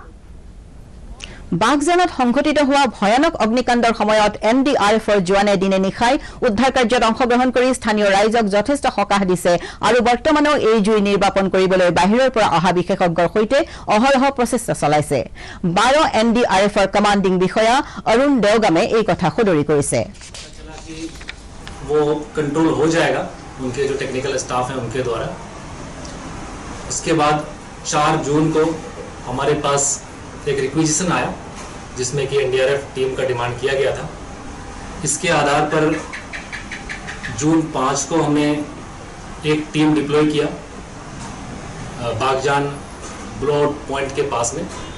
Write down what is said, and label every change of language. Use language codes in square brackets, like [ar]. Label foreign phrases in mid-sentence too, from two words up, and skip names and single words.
[as] বাগজানত সংঘটিত হোৱা ভয়ানক অগ্নিকাণ্ডৰ সময়ত এনডিআৰএফৰ জোৱানে দিনে নিশাই উদ্ধাৰ কাৰ্যত অংশগ্ৰহণ কৰি স্থানীয় ৰাইজক যথেষ্ট সকাহ দিছে আৰু বৰ্তমানেও এই জুই নিৰ্বাপন কৰিবলৈ বাহিৰৰ পৰা অহা বিশেষজ্ঞৰ সৈতে অহৰহ প্ৰচেষ্টা চলাইছে 12 এনডিআৰএফৰ কমাণ্ডিং বিষয়া অৰুণ দেওগামে এই কথা সদৰি কৰিছে [hi] वो कंट्रोल हो जाएगा उनके जो [en] technical staff [hi] है उनके द्वारा इसके बाद 4 जून को हमारे पास एक रिक्विजिशन आया जिसमें कि एनडीआरएफ टीम का डिमांड किया गया था इसके आधार पर जून 5 को हमने एक टीम डिप्लॉय किया बागजान ब्लॉट पॉइंट के पास में